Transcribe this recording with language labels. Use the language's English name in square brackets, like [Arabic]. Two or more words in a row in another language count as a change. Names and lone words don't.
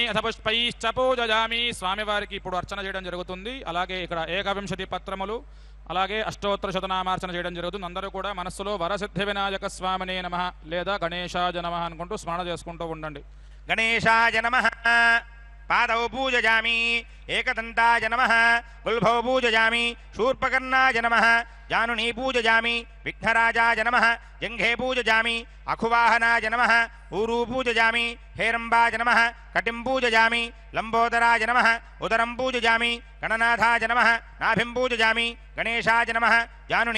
[Sanskrit] అథ పుష్పైశ్చ పూజయామి. [Telugu] స్వామివారికి ఇప్పుడు అర్చన చేయడం జరుగుతుంది. అలాగే ఇక్కడ 51 పత్రములు అలాగే అష్టోత్తర శతనామార్చన చేయడం జరుగుతుంది. అందరూ కూడా మనస్సులో [Sanskrit] వరసిద్ధి వినాయక స్వామినే నమః [Telugu] లేదా [Sanskrit] గణేశాయ నమః [Telugu] అనుకుంటూ స్మరణ చేసుకుంటూ ఉండండి. [Sanskrit] గణేశాయ నమః. पादौ पूजयामि एकदन्ताय नमः गुल्भौ पूजयामि शूर्पकर्णाय नमः जानुनी पूजयामि विघ्नराजाय नमः जङ्घे पूजयामि अखुवाहनाय नमः ऊरू पूजयामि हेरम्बाय नमः कटिं पूजयामि लम्बोदराय नमः उदरं पूजयामि गणनाथाय नमः नाभिं पूजयामि गणेशाय नमः जानुनी